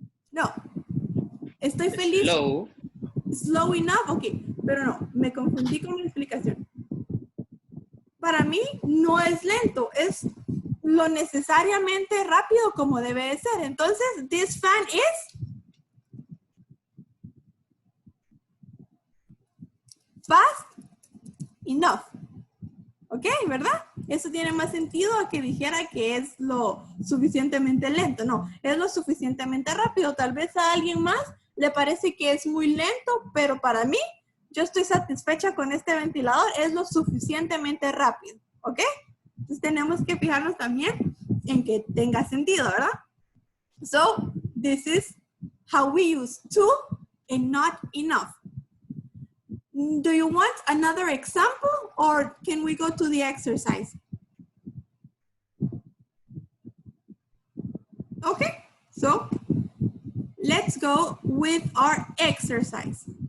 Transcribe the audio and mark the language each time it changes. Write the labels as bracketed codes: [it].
[es] No. Estoy feliz. [en] Slow. Slow enough. [es] Ok, pero no, me confundí con la explicación. Para mí no es lento, es lo necesariamente rápido como debe de ser. [en] Entonces, this fan is fast enough. [es] ¿Ok? ¿Verdad? Eso tiene más sentido a que dijera que es lo suficientemente lento. No, es lo suficientemente rápido. Tal vez a alguien más le parece que es muy lento, pero para mí, yo estoy satisfecha con este ventilador. Es lo suficientemente rápido. ¿Ok? Entonces tenemos que fijarnos también en que tenga sentido, ¿verdad? [en] So, this is how we use to and not enough. Do you want another example or can we go to the exercise? Okay, so let's go with our exercise.